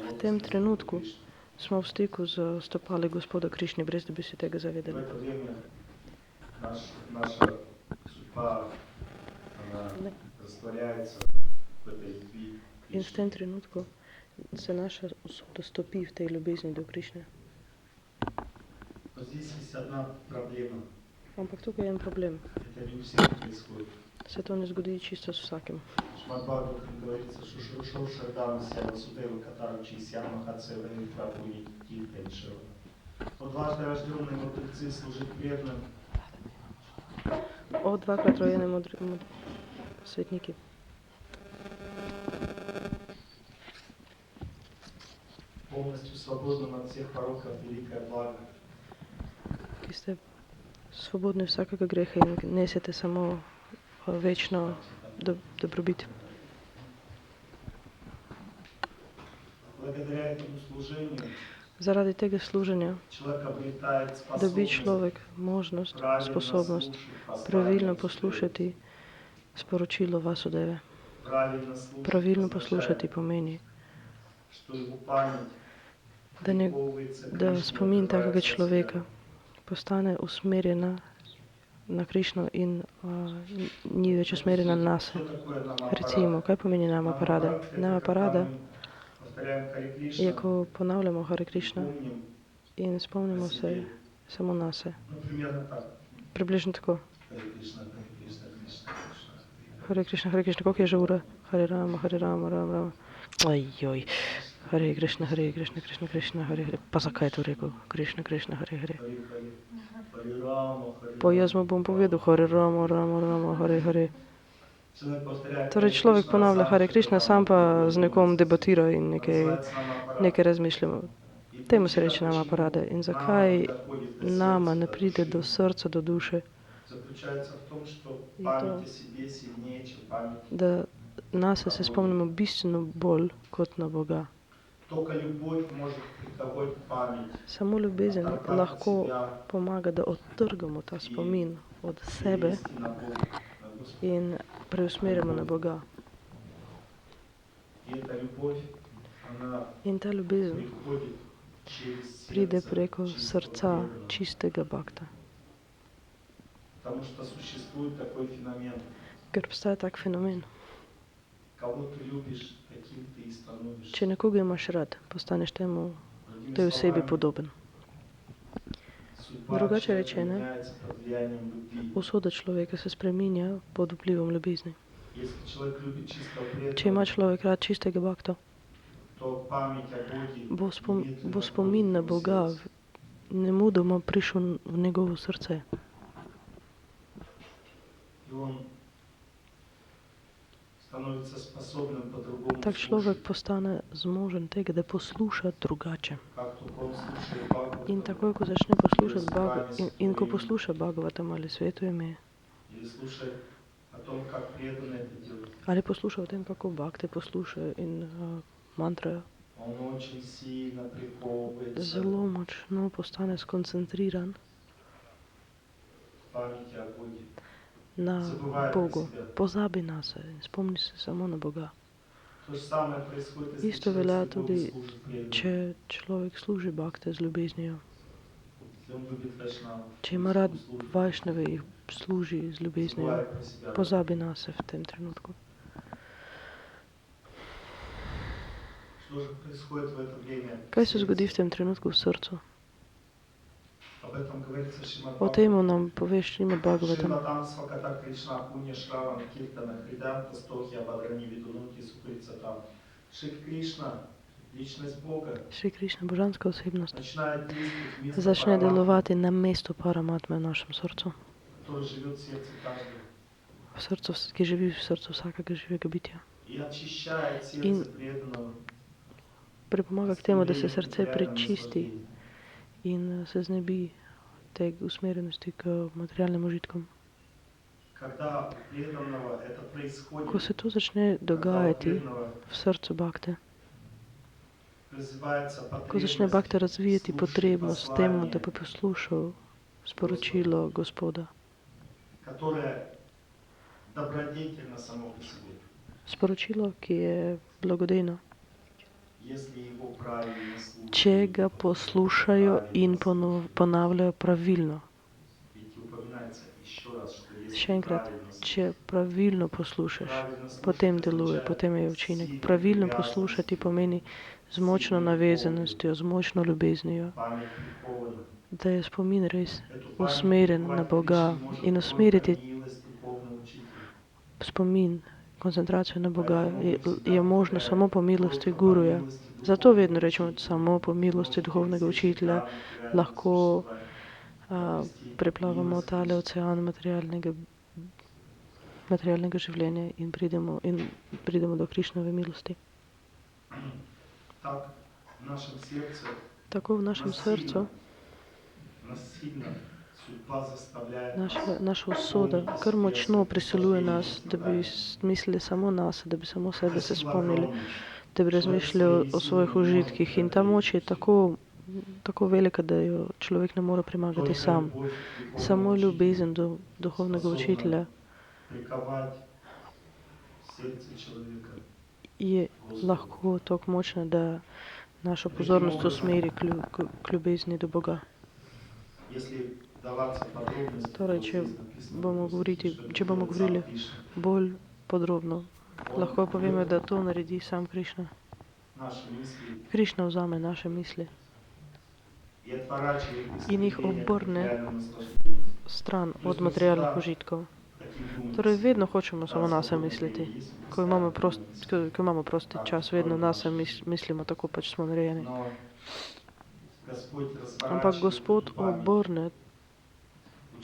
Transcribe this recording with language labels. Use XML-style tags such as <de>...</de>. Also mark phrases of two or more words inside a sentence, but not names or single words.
<sl>v</sl> <ru>лотосные</ru> <sl>tem</sl> <ru>стопы</ru> <sl>trenutku</sl> <ru>Кришны.</ru> <sl>smo v stiku z stopali Gospoda Krišne, brez da bi se tega</sl> <ru>В</ru> <sl>zavedali.</sl> <ru>это время наша судьба, она Да. растворяется в этой любви к</ru> <sl>In v</sl> <ru>Кришне.</ru> <sl>tem trenutku se naša usoda stopi v tej ljubezni do Krišne.</sl> <ru>Но здесь есть одна проблема.</ru> <sl>Ampak tukaj je en problem.</sl> <ru>Это не у всех происходит.</ru> <sl>Se to ne zgodi čisto s vsakim.</sl> <ru>Шримад Бхагаватам говорится, что Шурушо Шардана Сява Судева Катаручи Сяма Хацева Прабхуни Киртеншева. Но дважды рожденные мудрецы служить преданным</ru> <sl>O dvakrat rojene svetniki,</sl> <ru>полностью свободным от всех пороков великое благо.</ru> <sl>ki ste svobodni vsakega greha in nesete samo večno dobrobit.</sl> <ru>Благодаря этому служению</ru> <sl>Zaradi tega služenja</sl> <ru>человек обретает</ru> <sl>dobi</sl> <ru>способность</ru> <sl>človek možnost,</sl> <ru>правильно</ru> <sl>sposobnost</sl> <ru>слушать,</ru> <sl>pravilno</sl> <ru>поставить</ru> <sl>poslušati sporočilo Vasudeve.</sl> <ru>правильно слушать,</ru> <sl>Pravilno</sl> <ru>означает,</ru> <sl>poslušati pomeni,</sl> <ru>что его память</ru> <sl>da</sl> <ru>приковывается к</ru> <sl>da</sl> <ru>Кришне,</ru> <sl>spomin takega</sl> <ru>отрывается от</ru> <sl>človeka</sl> <ru>себя.</ru> <sl>postane usmerjena na Krišno in ni več usmerjena na se.</sl> <ru>Что такое намапарада?</ru> <sl>Recimo, kaj pomeni nama parada?</sl> <ru>Намапарада — это</ru> <sl>Nama</sl> <ru>когда</ru> <sl>parada</sl> <ru>мы повторяем Харе</ru> <sl>je,</sl> <ru>Кришна</ru> <sl>ko ponavljamo Hare</sl> <ru>и</ru> <sl>Krišna</sl> <ru>помним</ru> <sl>in spomnimo</sl> <ru>о</ru> <sl>se</sl> <ru>себе.</ru> <sl>samo na se.</sl> <ru>Ну, примерно так.</ru> <sl>Približno tako.</sl> <ru>Харе Кришна, Кришна, Кришна.</ru> <sl>Hare Krishna, koliko je že ura? Hare Rama, Rama, Rama. Ajoj. Hare Krishna, Krishna, Krishna, Hare Hare. Pa zakaj je to rekel? Krishna, Krishna, Hare Hare.</sl> <ru>Харе Харе. Харе Рама, Харе</ru> <sl>Pa jaz</sl> <ru>Рама.</ru> <sl>mu bom povedal Hare Rama, Rama, Hare Hare.</sl> <ru>Человек повторяет</ru> <sl>Torej,</sl> <ru>Харе</ru> <sl>človek</sl> <ru>Кришна,</ru> <sl>ponavlja</sl> <ru>сам</ru> <sl>Hare</sl> <ru>что-то</ru> <sl>Krishna,</sl> <ru>там</ru> <sl>sam pa z</sl> <ru>думает.</ru> <sl>nekom debatira in</sl> <ru>Называется намапарада.</ru> <sl>nekaj razmišljamo.</sl> <ru>И</ru> <sl>Temu</sl> <ru>причина,</ru> <sl>se reče nama</sl> <ru>почему</ru> <sl>parada. In</sl> <ru>нам</ru> <sl>zakaj</sl> <ru>не доходит до</ru> <sl>nama</sl> <ru>сердца,</ru> <sl>ne</sl> <ru>до</ru> <sl>pride</sl> <ru>души,</ru> <sl>do srca, do duše,</sl> <ru>заключается в том, что И память то- о себе сильнее, чем память.</ru> <sl>da nas se spomnimo bistveno bolj kot na Boga.</sl> <ru>Только любовь может приковать память,</ru> <sl>Samo ljubezen</sl> <ru>оторвать от</ru> <sl>lahko</sl> <ru>себя</ru> <sl>pomaga, da odtrgamo ta spomin od sebe</sl> <ru>перевести на Бога, на Господа.</ru> <sl>in preusmerimo na Boga.</sl> <ru>И эта любовь, она</ru> <sl>In ta ljubezen</sl> <ru>приходит через</ru> <sl>pride</sl> <ru>сердце</ru> <sl>preko</sl> <ru>чистого</ru> <sl>srca</sl> <ru>преданного.</ru> <sl>čistega bakta.</sl> <ru>Потому что существует такой феномен.</ru> <sl>Ker obstaja tak fenomen.</sl> <ru>Кого ты любишь, таким ты и становишься.</ru> <sl>Če nekoga imaš rad, postaneš temu,</sl> <ru>Другими</ru> <sl>tej osebi</sl> <ru>словами,</ru> <sl>podoben.</sl> <ru>судьба</ru> <sl>Drugače</sl> <ru>человека</ru> <sl>rečeno,</sl> <ru>меняется под влиянием любви.</ru> <sl>usoda človeka se spreminja pod vplivom ljubezni.</sl> <ru>Если человек любит чистого</ru> <sl>Če ima</sl> <ru>преданного,</ru> <sl>človek rad čistega bakta,</sl> <ru>то память о Боге</ru> <sl>bo</sl> <ru>немедленно</ru> <sl>spomin na</sl> <ru>входит в его</ru> <sl>Boga</sl> <ru>сердце.</ru> <sl>nemudoma prišel v njegovo srce.</sl> <ru>И он становится способным по-другому</ru> <sl>Tak človek</sl> <ru>слушать.</ru> <sl>postane zmožen tega, da posluša drugače.</sl> <ru>Как только он слушает Бхагаватам,</ru> <sl>In takoj, ko začne poslušati in ko posluša Bhagavatam ali sveto ime,</sl> <ru>или слушает о том, как преданно это делать,</ru> <sl>ali posluša o tem, kako bakte poslušajo in mantrajo,</sl> <ru>он очень сильно приковывается</ru> <sl>zelo močno postane skoncentriran</sl> <ru>к памяти о Боге.</ru> <sl>na</sl> <ru>Забывает про</ru> <sl>Bogu.</sl> <ru>себя.</ru> <sl>Pozabi na se in spomni se samo na Boga.</sl> <ru>То же самое происходит, если</ru> <sl>Isto</sl> <ru>человек</ru> <sl>velja</sl> <ru>с любовью</ru> <sl>tudi,</sl> <ru>служит преданным.</ru> <sl>če človek služi bakte z ljubeznijo.</sl> <ru>Если он любит вайшнавов,</ru> <sl>Če ima rad</sl> <ru>служит,</ru> <sl>vajšnave, jih služi z ljubeznijo.</sl> <ru>забывает про себя.</ru> <sl>Pozabi na se v tem trenutku.</sl> <ru>Что же происходит в это время?</ru> <sl>Kaj se zgodi v tem trenutku v srcu?</sl> <ru>Об этом говорится в Шримад</ru> <sl>O tem nam pove Šrimad Bhagavatam. Шриматам Сваката Кришна Пунья Шраван Киртана Хриданта Стохи Абадрани Видунуки Сукрицатам.</sl> <ru>Шри Кришна, личность Бога,</ru> <sl>Šri Krišna, božanska osebnost,</sl> <ru>начинает действовать вместо</ru> <sl>začne</sl> <ru>Параматмы,</ru> <sl>delovati na mesto paramatme v našem srcu.</sl> <ru>который живет в сердце каждого.</ru> <sl>V srcu, ki živi v srcu vsakega živega bitja.</sl> <ru>И очищает</ru> <sl>In</sl> <ru>сердце преданного.</ru> <sl>pripomaga k temu, da se srce prečisti in se znebi te usmerjenosti k materialnim užitkom.</sl> <ru>Когда у преданного это происходит,</ru> <sl>Ko se to začne</sl> <ru>когда у</ru> <sl>dogajati</sl> <ru>преданного</ru> <sl>v srcu bakte,</sl> <ru>развивается</ru> <sl>ko začne bakte</sl> <ru>потребность</ru> <sl>razvijati</sl> <ru>слушать</ru> <sl>potrebnost temu, da</sl> <ru>послание,</ru> <sl>bi poslušal sporočilo Gospoda,</sl> <ru>которое добродетельно само по себе,</ru> <sl>sporočilo, ki je blagodejno,</sl> <ru>если его правильно слушать.</ru> <sl>če ga poslušajo in ponavljajo pravilno.</sl> <ru>Ведь упоминается еще раз, что</ru> <sl>Še</sl> <ru>если</ru> <sl>enkrat,</sl> <ru>правильно слушать,</ru> <sl>če pravilno poslušaš,</sl> <ru>правильно слушать</ru> <sl>potem deluje,</sl> <ru>означает</ru> <sl>potem je učinek.</sl> <ru>сильной</ru> <sl>Pravilno</sl> <ru>привязанностью,</ru> <sl>poslušati pomeni z močno navezanostjo, z močno ljubeznijo,</sl> <ru>память прикована.</ru> <sl>da je spomin res</sl> <ru>Эту память</ru> <sl>usmerjen na</sl> <ru>приковать</ru> <sl>Boga</sl> <ru>Кришне может</ru> <sl>in</sl> <ru>только</ru> <sl>usmeriti</sl> <ru>милость духовного учителя.</ru> <sl>spomin, koncentracijo na Boga</sl> <ru>Поэтому</ru> <sl>je,</sl> <ru>мы всегда</ru> <sl>je možno</sl> <ru>повторяем,</ru> <sl>samo po milosti</sl> <ru>только по</ru> <sl>guruja.</sl> <ru>милости</ru> <sl>Zato</sl> <ru>духовного</ru> <sl>vedno rečemo,</sl> <ru>учителя</ru> <sl>samo po milosti</sl> <ru>можете</ru> <sl>duhovnega</sl> <ru>пересечь</ru> <sl>učitelja</sl> <ru>океан материального</ru> <sl>lahko</sl> <ru>существования, обрести</ru> <sl>preplavamo</sl> <ru>милость</ru> <sl>tale</sl> <ru>Кришны.</ru> <sl>ocean materialnega življenja in pridemo do Krišnove milosti.</sl> <ru>Так в нашем сердце</ru> <sl>Tako v našem srcu</sl> <ru>насильно судьба заставляет</ru> <sl>naša usoda kar močno priseljuje nas, da bi mislili samo nas, da bi samo sebe se spomnili, da bi razmišljali o svojih užitkih. In ta moč je tako velika, da jo človek ne more premagati sam. Samo ljubezen do duhovnega učitelja</sl> <ru>приковать сердце человека.</ru> <sl>je lahko tako močna, da našo pozornost usmeri k ljubezni do Boga.</sl> <ru>Если вдаваться в подробности,</ru> <sl>Torej,</sl> <ru>то</ru> <sl>če</sl> <ru>здесь написано,</ru> <sl>bomo</sl> <ru>что</ru> <sl>govorili</sl> <ru>сам Кришна,</ru> <sl>bolj podrobno, lahko povemo, da to naredi sam Krišna.</sl> <ru>наши мысли</ru> <sl>Krišna vzame naše misli</sl> <ru>и отворачивает их</ru> <sl>in jih</sl> <ru>стремление к</ru> <sl>obrne</sl> <ru>материальному наслаждению.</ru> <sl>stran od materialnih užitkov. Torej, vedno hočemo samo nase misliti. Ko imamo prosti čas, vedno nase mislimo, tako pač smo narejeni.</sl> <ru>Но Господь</ru> <sl>Ampak</sl> <ru>разворачивает</ru> <sl>Gospod</sl> <ru>эту память.</ru> <sl>obrne</sl> <ru>У</ru>